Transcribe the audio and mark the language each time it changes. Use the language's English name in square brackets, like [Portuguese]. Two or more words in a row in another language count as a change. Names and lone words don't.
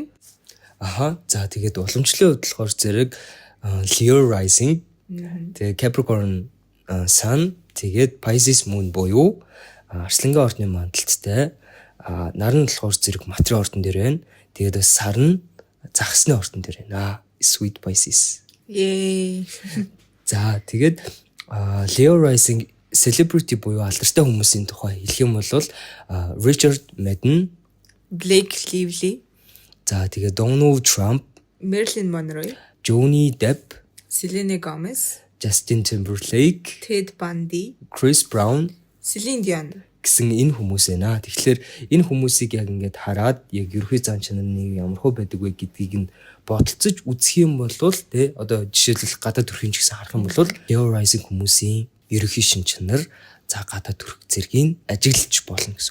[Mongolian] Аха. За, тэгээд уламжлалын хувьд болохоор зэрэг [English] Leo Rising, [Mongolian] тэгээд [English] Capricorn Sun, [Mongolian] тэгээд [English] Pisces Moon [Mongolian] буюу арслангийн ордны мандалттай. Нар нь болохоор зэрэг материйн ордон дээр байна. Тэгээд бас сар нь загсны ордон дээр байна. [English] Sweet Pisces. Yay. [Mongolian] За, тэгээд [English] Leo Rising celebrity [Mongolian] буюу алдартай хүмүүсийн тухай хэлэх юм бол Richard Madden, Blake Lively, за тэгээд Donald Trump, Marilyn Monroe, Johnny Depp, Selena Gomez, Justin Timberlake, Ted Bundy, Chris Brown Celine Dion гэсэн энэ хүмүүс байна. Тэгэхээр энэ хүмүүсийг яг ингээд хараад яг ерөнхий зан чанар нь ямар хөө байдаг вэ гэдгийг нь бодолцож үзэх юм бол тэ одоо жишээлбэл гадаад төрхийн ч гэсэн харах юм бол [English] Leo Rising [Mongolian] хүмүүсийн ерөнхий шин чанар за гадаад төрх зэргийг ажиглаж болно гэсэн.